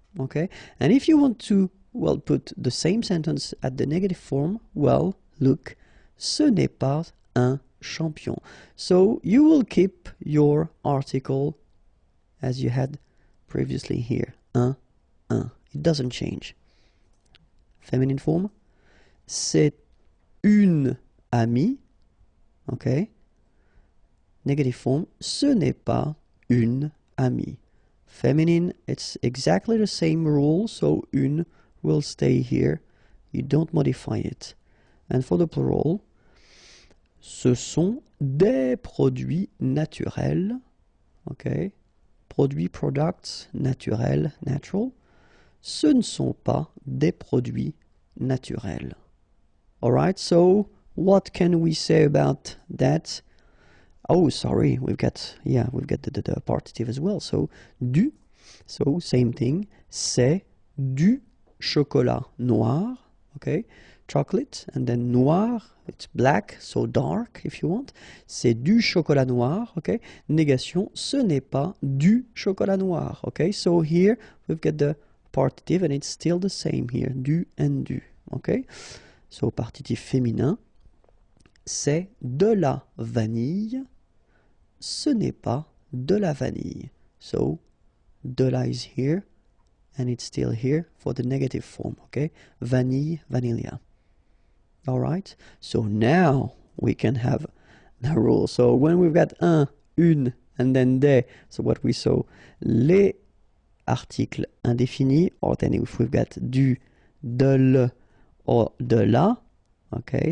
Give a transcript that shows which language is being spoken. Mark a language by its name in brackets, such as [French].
[English] Okay, and if you want to, well, put the same sentence at the negative form, well, look, [French] ce n'est pas un champion. [English] So you will keep your article as you had previously here, un. It doesn't change. Feminine form, [French] c'est une amie. [English] Okay. Negative form, [French] ce n'est pas une amie. [English] Feminine, it's exactly the same rule, so une will stay here. You don't modify it. And for the plural, [French] ce sont des produits naturels. [English] Okay. [French] Produits, products, naturels, natural. Ce ne sont pas des produits naturels. [English] Alright, so what can we say about that? Oh, sorry, we've got the partitive as well. So, du, so same thing, [French] c'est du chocolat noir, [English] okay? Chocolate, and then noir, it's black, so dark if you want. [French] C'est du chocolat noir, okay? Négation, ce n'est pas du chocolat noir, okay? [English] So here we've got the partitive and it's still the same here, du and du, okay? [French] So partitif féminin, c'est de la vanille. Ce n'est pas de la vanille. [English] So, de la is here, and it's still here for the negative form, okay? Vanille, vanilla. All right? So now we can have the rule. So when we've got un, une, and then des, so what we saw, [French] les articles indéfinis, [English] or then if we've got du, de le, or de la, okay?